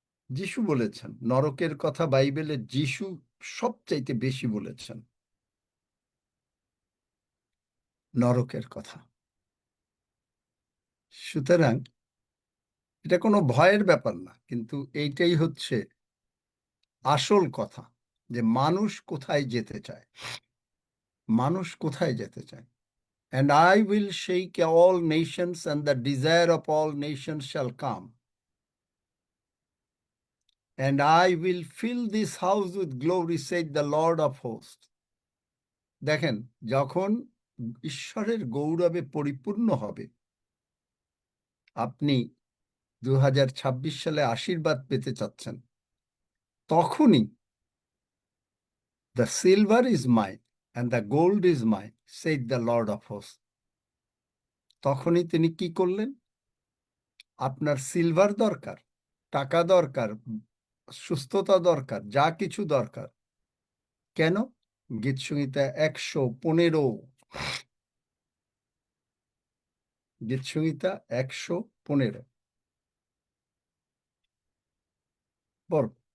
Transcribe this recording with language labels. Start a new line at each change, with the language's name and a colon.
Bangla: যিশু বলেছেন নরকের কথা, বাইবেলে যিশু সবচাইতে বেশি বলেছেন নরকের কথা। সুতরাং এটা কোনো ভয়ের ব্যাপার না, কিন্তু এইটাই হচ্ছে আসল কথা, যে মানুষ কোথায় যেতে চায়, মানুষ কোথায় যেতে চায়।
English: And I will shake all nations, and the desire of all nations shall come. And I will fill this house with glory, said the Lord of hosts.
Bangla: দেখেন, যখন ঈশ্বরের গৌরবে পরিপূর্ণ হবে, আপনি 2026 সালে আশীর্বাদ পেতে চাচ্ছেন, তখনই
English: the silver is mine and the gold is mine, said the Lord of hosts.
Bangla: তখনই তিনি কি করলেন? আপনার সিলভার দরকার, টাকা দরকার, সুস্থতা দরকার, যা কিছু দরকার। কেন? গীতসংহিতা 115, গীতসংহিতা 115 বল।